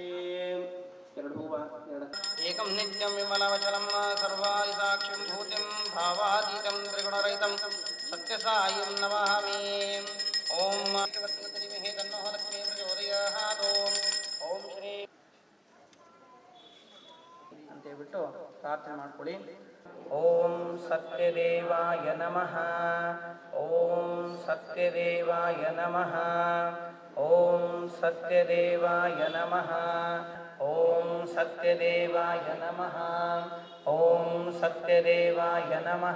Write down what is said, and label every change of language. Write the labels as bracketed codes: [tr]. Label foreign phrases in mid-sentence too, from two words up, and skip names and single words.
[kn] ಎರಡು ಹೂವ [sa] ಏಕಂ ನಿತ್ಯಂ ವಿಮಲವಚಲಂ ಸರ್ವಾದಿ ಸಾಕ್ಷಿಂ ಭೂತಿಂ ಭಾವಾತೀತಂ ತ್ರಿಗುಣರಹಿತಂ ಸತ್ಯಸಾಯಿಂ ನಮಾಮಿ. ಓಂ ತನ್ಮಹೇ ತನ್ನೋ ಲಕ್ಷ್ಮೀ ಪ್ರಚೋದಯಾತ್. ಓಂ ಶ್ರೀ [kn] ಅಂತ ಹೇಳ್ಬಿಟ್ಟು ಪ್ರಾರ್ಥನೆ ಮಾಡ್ಕೊಳ್ಳಿ. [sa] ಓಂ ಸತ್ಯದೇವಾಯ ನಮಃ. ಓಂ ಸತ್ಯದೇವಾಯ ನಮಃ. ಓಂ ಸತ್ಯದೇವಾಯ ನಮಃ. ಓಂ ಸತ್ಯದೇವಾಯ ನಮಃ. ಓಂ ಸತ್ಯದೇವಾಯ ನಮಃ.